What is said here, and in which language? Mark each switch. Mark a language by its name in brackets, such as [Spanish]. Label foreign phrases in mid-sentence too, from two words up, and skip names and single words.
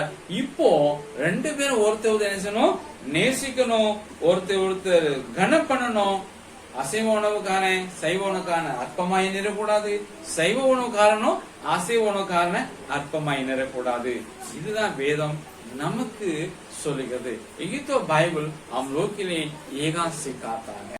[Tamil] இப்போ ரெண்டு பேரும் ஒருத்தர் நேசணும், நேசிக்கணும், ஒருத்தர் கனம் பண்ணணும். அசைவ உணவுக்கான சைவ உணவுக்கான அற்பமாய் நிறக்கூடாது, சைவ உணவுக்காரனும் அசைவ உணவுக்காரன அற்பமாய் நிறக்கூடாது. இதுதான் வேதம் நமக்கு சொல்லுகிறது. [Hindi] ये तो बाइबल हम लोग के लिए ये सिखाता है।